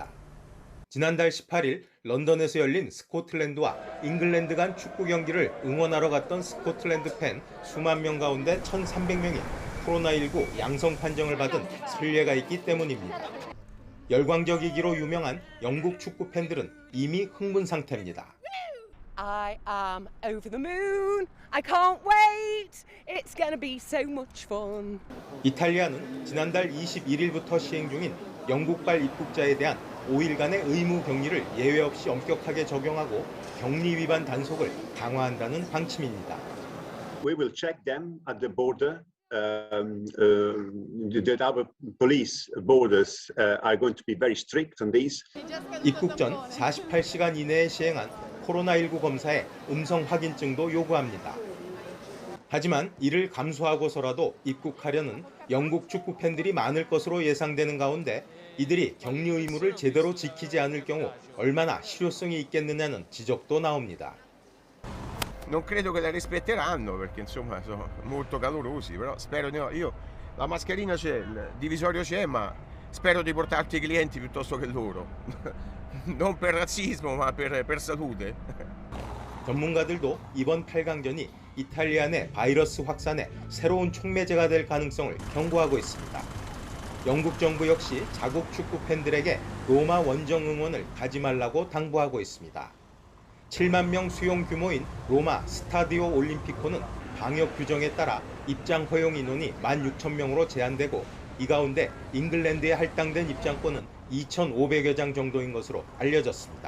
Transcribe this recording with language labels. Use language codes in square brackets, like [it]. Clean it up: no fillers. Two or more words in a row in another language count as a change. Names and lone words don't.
[ko] 지난달 18일 런던에서 열린 스코틀랜드와 잉글랜드 간 축구 경기를 응원하러 갔던 스코틀랜드 팬 수만 명 가운데 1,300명이 코로나19 양성 판정을 받은 선례가 있기 때문입니다. 열광적이기로 유명한 영국 축구 팬들은 이미 흥분 상태입니다. [en] I am over the moon. I can't wait. It's gonna be so much fun. [ko] 이탈리아는 지난달 21일부터 시행 중인 영국발 입국자에 대한 5일간의 의무 격리를 예외 없이 엄격하게 적용하고 격리 위반 단속을 강화한다는 방침입니다. [en] We will check them at the border. That our police borders are going to be very strict on these. [ko] 입국 전 48시간 이내에 시행한 코로나19 검사에 음성 확인증도 요구합니다. 하지만 이를 감수하고서라도 입국하려는 영국 축구 팬들이 많을 것으로 예상되는 가운데 이들이 격리 의무를 제대로 지키지 않을 경우 얼마나 실효성이 있겠느냐는 지적도 나옵니다. [it] Non credo che la rispetteranno perché insomma sono molto calorosi, però spero di no. Io la mascherina c'è, il divisorio c'è, ma spero di portarti i clienti piuttosto che loro. Non per razzismo, ma per salute. [ko] 전문가들도 이번 8강전이 이탈리아 내 바이러스 확산의 새로운 촉매제가 될 가능성을 경고하고 있습니다. 영국 정부 역시 자국 축구 팬들에게 로마 원정 응원을 가지 말라고 당부하고 있습니다. 7만 명 수용 규모인 로마 스타디오 올림피코는 방역 규정에 따라 입장 허용 인원이 16,000명으로 제한되고 이 가운데 잉글랜드에 할당된 입장권은 2,500여 장 정도인 것으로 알려졌습니다.